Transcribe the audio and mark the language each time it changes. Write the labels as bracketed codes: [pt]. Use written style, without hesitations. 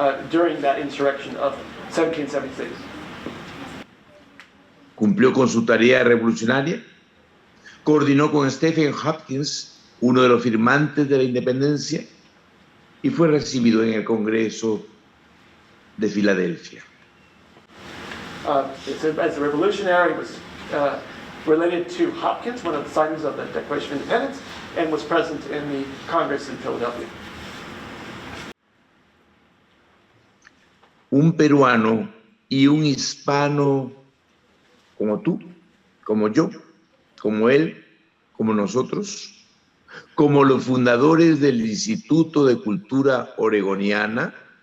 [en] during that insurrection of 1776. [es] Cumplió con su tarea revolucionaria, coordinó con Stephen Hopkins, uno de los firmantes de la independencia, y fue recibido en el Congreso de Filadelfia. [en] As a revolutionary, was related to Hopkins, one of the signers of the Declaration of Independence, and was present in the Congress in Philadelphia. [es] Un peruano y un hispano como tú, como yo, como él, como nosotros, como los fundadores del Instituto de Cultura Oregoniana,